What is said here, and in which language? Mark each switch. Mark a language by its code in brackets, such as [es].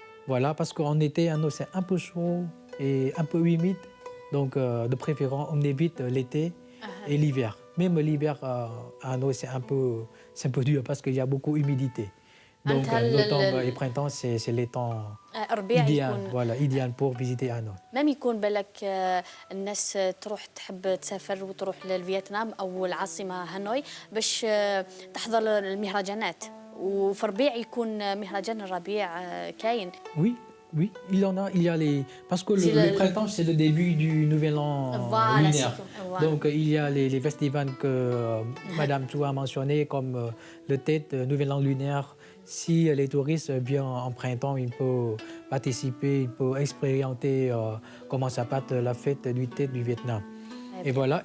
[fr] Voilà, parce qu'en été, Hanoi, c'est un peu chaud et un peu humide. Donc, de préférence, on évite l'été et l'hiver. Même l'hiver à Hanoi, c'est un peu dur parce qu'il y a beaucoup d'humidité. Donc, l'automne et printemps, c'est les temps [ar] الربيع [fr] idéal, [ar] يكون [fr] voilà, idéal pour visiter Hanoi. [ar] مام يكون بالك الناس تروح تحب تسافر وتروح للفيتنام او العاصمه هانوي باش تحضر المهرجانات وفي ربيع يكون مهرجان الربيع كاين. [fr] Oui, oui, il y en a. Il y a les... Parce que le printemps, c'est le début du nouvel an Voilà, lunaire. voilà. Donc, il y a les festivals que Madame Chou a mentionné, comme le Tête, nouvel an lunaire. Si les touristes viennent en printemps, ils peuvent participer, ils peuvent expérimenter comment ça passe la fête du Tête du Vietnam. Et voilà.